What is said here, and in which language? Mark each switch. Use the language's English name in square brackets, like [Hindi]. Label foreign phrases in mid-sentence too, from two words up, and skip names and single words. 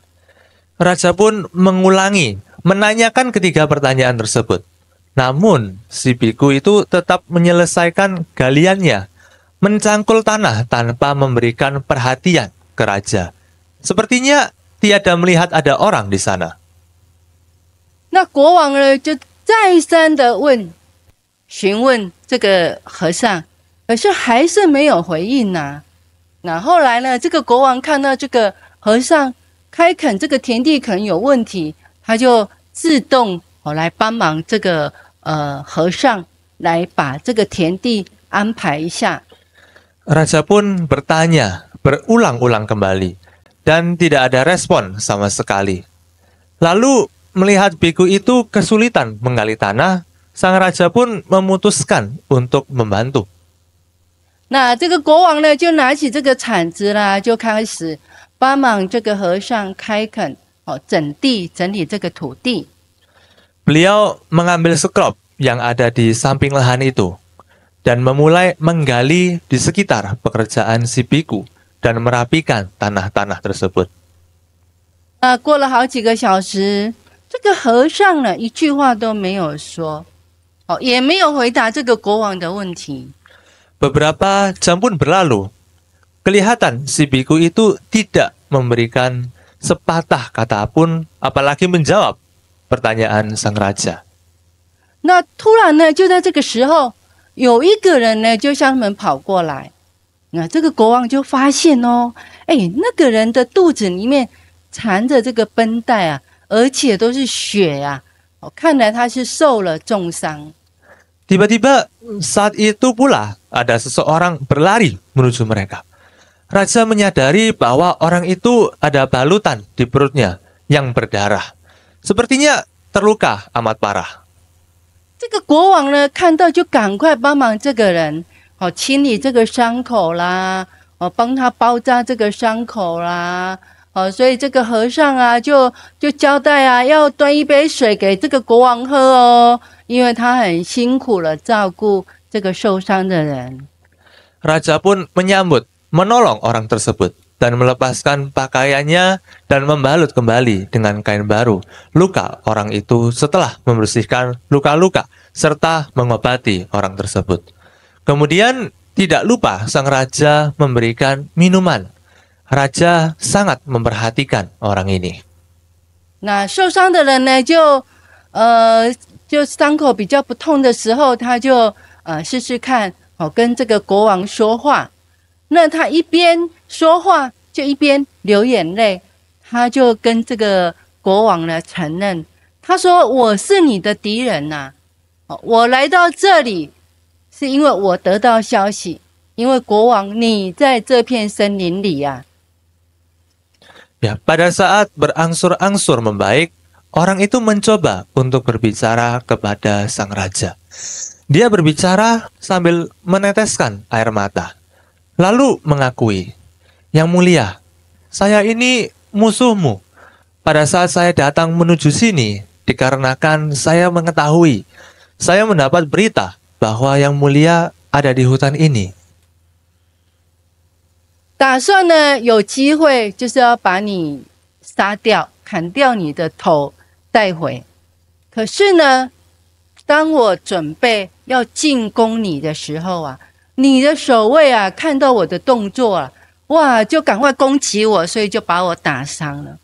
[Indonesian] Raja pun mengulangi, menanyakan ketiga pertanyaan tersebut. Namun, si biku itu tetap menyelesaikan galiannya, mencangkul tanah tanpa memberikan perhatian ke raja. Sepertinya tiada melihat ada orang di sana. [Chinese] 那国王呢，就再三的询问这个和尚，可是还是没有回应呐、那后来呢，这个国王看到这个和尚开垦这个田地可能有问题，他就自动来帮忙这个和尚来把这个田地安排一下。 [Indonesian] Raja pun bertanya berulang-ulang kembali dan tidak ada respon sama sekali. Lalu melihat biku itu kesulitan menggali tanah, sang raja pun memutuskan untuk membantu. [Chinese] 那这个国王呢，就拿起这个铲子啦，就开始帮忙这个和尚开垦，整理这个土地。 [Indonesian] Beliau mengambil sekop yang ada di samping lahan itu dan memulai menggali di sekitar pekerjaan si biku dan merapikan tanah-tanah tersebut. [Chinese] 过了好几个小时，这个和尚呢，一句话都没有说，也没有回答这个国王的问题。 [Indonesian] Beberapa jam pun berlalu. Kelihatan si biku itu tidak memberikan sepatah kata pun, apalagi menjawab pertanyaan sang raja. [Chinese] 那突然呢，就在这个时候，有一个人呢，就向他们跑过来。那这个国王就发现哦，那个人的肚子里面缠着这个绷带啊，而且都是血啊，看来他是受了重伤。 [Indonesian] Tiba-tiba saat itu pula ada seseorang berlari menuju mereka. Raja menyadari bahwa orang itu ada balutan di perutnya yang berdarah. Sepertinya terluka amat parah. [Chinese] 这个国王呢，看到就赶快帮忙这个人，清理这个伤口啦，帮他包扎这个伤口啦，所以这个和尚啊，就交代啊，要端一杯水给这个国王喝哦，因为他很辛苦了照顾这个受伤的人。 [Indonesian] Raja pun menyambut, menolong orang tersebut dan melepaskan pakaiannya dan membalut kembali dengan kain baru luka orang itu setelah membersihkan luka-luka serta mengobati orang tersebut. Kemudian tidak lupa sang raja memberikan minuman. Raja sangat memperhatikan orang ini. [Chinese] 那受伤的人呢，就伤口比较不痛的时候，他就试试看，跟这个国王说话。那他一边说话就一边流眼泪，他就跟这个国王呢承认，他说：“我是你的敌人呐、我来到这里是因为我得到消息，因为国王你在这片森林里呀、 [Indonesian] Ya, pada saat berangsur-angsur membaik, orang itu mencoba untuk berbicara kepada sang raja. Dia berbicara sambil meneteskan air mata. Lalu mengakui, "Yang mulia, saya ini musuhmu. Pada saat saya datang menuju sini, dikarenakan saya mengetahui, saya mendapat berita bahwa yang mulia ada di hutan ini. [Chinese] 打算呢有机会就是要把你杀掉，砍掉你的头带回。可是呢，当我准备要进攻你的时候啊，你的守卫啊看到我的动作啊，哇，就赶快攻击我，所以就把我打伤了。